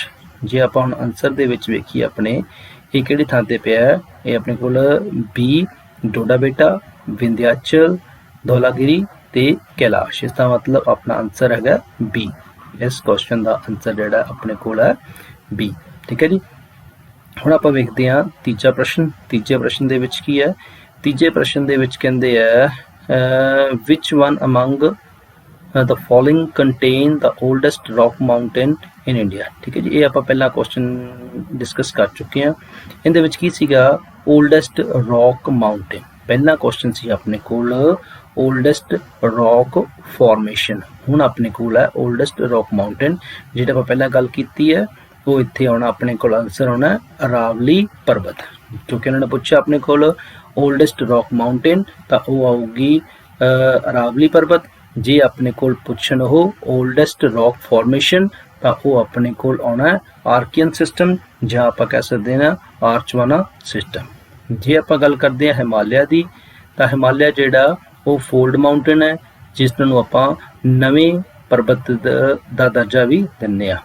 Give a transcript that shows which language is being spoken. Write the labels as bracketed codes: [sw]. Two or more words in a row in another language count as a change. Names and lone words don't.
[pa] ਜੇ ਆਪਾਂ ਹੁਣ ਆਨਸਰ ਦੇ ਵਿੱਚ ਵੇਖੀਏ ਆਪਣੇ ਇਹ ਕਿਹੜੀ ਥਾਂ ਤੇ ਪਿਆ ਹੈ, ਇਹ ਆਪਣੇ ਕੋਲ ਬੀ ਡੋਡਾ ਬੇਟਾ, ਵਿੰਧਿਆਚਲ, ਧੌਲਾਗਿਰੀ ਤੇ ਕੈਲਾਸ਼। ਇਸ ਦਾ ਮਤਲਬ ਆਪਣਾ ਆਨਸਰ ਹੈਗਾ ਬੀ। ਇਸ ਕੁਐਸਚਨ ਦਾ ਆਨਸਰ ਜਿਹੜਾ ਆਪਣੇ ਕੋਲ ਹੈ ਬੀ, ਠੀਕ ਹੈ ਜੀ। ਹੁਣ ਆਪਾਂ ਵੇਖਦੇ ਹਾਂ ਤੀਜਾ ਪ੍ਰਸ਼ਨ। ਤੀਜੇ ਪ੍ਰਸ਼ਨ ਦੇ ਵਿੱਚ ਕੀ ਹੈ? ਤੀਜੇ ਪ੍ਰਸ਼ਨ ਦੇ ਵਿੱਚ ਕਹਿੰਦੇ ਆ [en] which one among the following contain the oldest rock mountain in India, [pa] ਠੀਕ ਹੈ ਜੀ। ਇਹ ਆਪਾਂ ਪਹਿਲਾਂ ਕੁਐਸਚਨ ਡਿਸਕਸ ਕਰ ਚੁੱਕੇ ਹਾਂ। ਇਹਦੇ ਵਿੱਚ ਕੀ ਸੀਗਾ? [en] oldest rock mountain। [pa] ਪਹਿਲਾ ਕੁਐਸਚਨ ਸੀ ਆਪਣੇ ਕੋਲ [en] oldest rock formation। [pa] ਹੁਣ ਆਪਣੇ ਕੋਲ ਹੈ [en] oldest rock mountain। [pa] ਜਿਹੜਾ ਆਪਾਂ ਪਹਿਲਾਂ ਗੱਲ ਕੀਤੀ ਹੈ ਉਹ ਇੱਥੇ ਆਉਣਾ, ਆਪਣੇ ਕੋਲ ਆਨਸਰ ਆਉਣਾ ਅਰਾਵਲੀ ਪਰਬਤ। ਕਿਉਂਕਿ ਉਹਨਾਂ ਨੇ ਪੁੱਛਿਆ ਆਪਣੇ ਕੋਲ [en] oldest rock mountain [pa] ਤਾਂ ਉਹ ਆਊਗੀ ਅਰਾਵਲੀ ਪਰਬਤ। ਜੇ ਆਪਣੇ ਕੋਲ ਪੁੱਛਣ ਉਹ [en] oldest rock formation [pa] ਤਾਂ ਉਹ ਆਪਣੇ ਕੋਲ ਆਉਣਾ ਹੈ ਆਰਕੀਅਨ ਸਿਸਟਮ ਜਾਂ ਆਪਾਂ ਕਹਿ ਸਕਦੇ ਹਾਂ ਆਰਚਵਾਨਾ ਸਿਸਟਮ। ਜੇ ਆਪਾਂ ਗੱਲ ਕਰਦੇ ਹਾਂ ਹਿਮਾਲਿਆ ਦੀ ਤਾਂ ਹਿਮਾਲਿਆ ਜਿਹੜਾ ਉਹ [en] fold mountain [pa] ਹੈ ਜਿਸ ਨੂੰ ਆਪਾਂ ਨਵੇਂ ਪਰਬਤ ਦਾ ਦਰਜਾ ਵੀ ਦਿੰਦੇ ਹਾਂ।